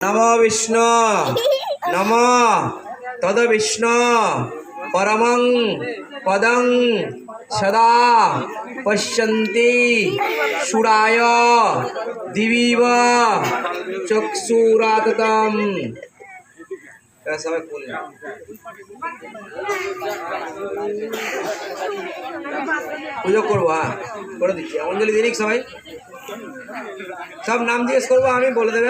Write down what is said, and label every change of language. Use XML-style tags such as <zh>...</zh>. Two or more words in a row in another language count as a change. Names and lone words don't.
<sa>नमो विष्णु नमो तद विष्णु परमं पदं सदा पश्यन्ति सुराय दिवीव चक्षुराततम।</sa> <bn>পুজো করবো, হ্যাঁ করে দিচ্ছি। অঞ্জলি দিনিক সবাই, সব নাম জিজ্ঞেস করবো, আমি বলে দেবেন।</bn>